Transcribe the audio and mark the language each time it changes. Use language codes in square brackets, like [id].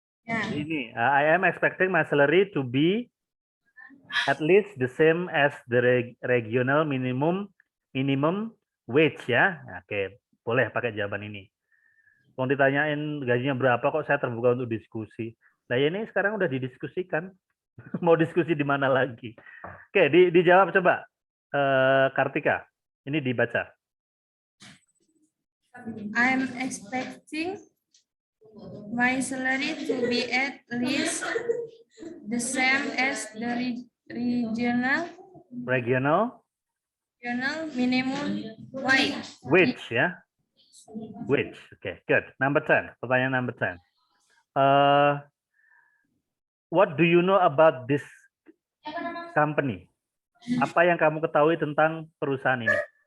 [en] Ini, I am expecting my salary to be at least the same as the regional minimum wage ya. [id] Oke, boleh pakai jawaban ini. Mau ditanyain gajinya berapa kok saya terbuka untuk diskusi. Nah ini sekarang udah didiskusikan. Mau diskusi di mana lagi? Oke, dijawab coba. Kartika, ini dibaca. [en] I'm expecting my salary to be at least the same as the regional minimum wage. Wage ya. Wage. Okay, good. Number 10. [id] Pertanyaan [en] number 10. What do you know about this company? [id] Apa yang kamu ketahui tentang perusahaan ini?